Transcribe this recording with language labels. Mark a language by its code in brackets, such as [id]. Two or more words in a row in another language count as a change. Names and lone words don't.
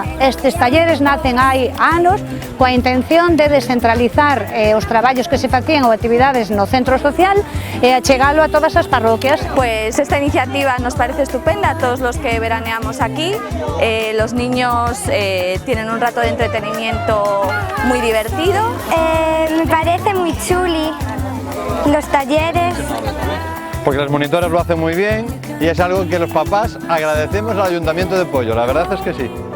[gl] Estes talleres nacen hai anos coa intención de descentralizar os traballos que se facían ou actividades no centro social e achegalo a todas as parroquias. [es] Pues esta iniciativa nos parece estupenda a todos los que veraneamos aquí. Los niños tienen un rato de entretenimiento muy divertido. Me parece muy chuli los talleres. Porque las monitoras lo hacen muy bien y es algo que los papás agradecemos al Ayuntamiento de Pollo, la verdad es que sí.